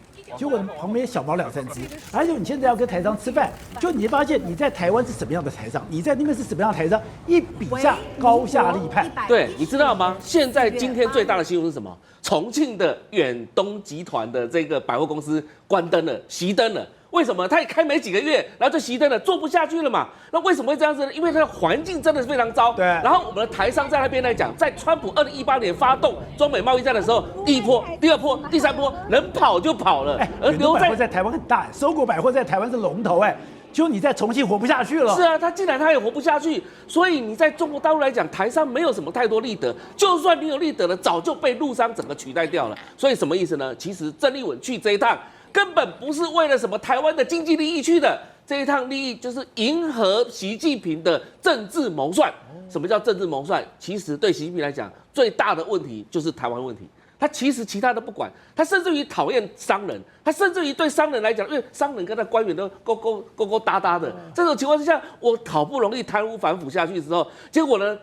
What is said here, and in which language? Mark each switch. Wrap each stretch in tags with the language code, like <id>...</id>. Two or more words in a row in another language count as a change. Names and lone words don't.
<zh>結果旁邊小貓2、3隻，而且你現在要跟台商吃飯，就你會發現你在台灣是什麼樣的台商，你在那邊是什麼樣的台商，一比下高下立判。對，你知道嗎？現在今天最大的新聞是什麼？重慶的遠東集團的這個百貨公司關燈了，熄燈了。為什麼？他也開沒幾個月，然後就熄燈了，做不下去了嘛。那為什麼會這樣子呢？因為它的環境真的是非常糟。对。然後我們的台商在那邊來講，在川普2018年發動中美貿易戰的時候，第1波、第2波、第3波，能跑就跑了。而留在台灣很大，收購百貨在台灣是龍頭就你在重慶活不下去了。是啊，他既然他也活不下去，所以你在中國大陸來講，台商沒有什麼太多利得。就算你有利得了，早就被陸商整個取代掉了。所以什麼意思呢？其實鄭麗文去這一趟，根本不是為了什麼台灣的經濟利益去的， 這一趟利益就是迎合習近平的政治謀算。什麼叫政治謀算？其實對習近平來講，最大的問題就是台灣問題。他其實其他都不管，他甚至於討厭商人，他甚至於對商人來講，因為商人跟他官員都勾勾搭搭的。這種情況之下，我好不容易貪污反腐下去的時候，結果呢？</zh>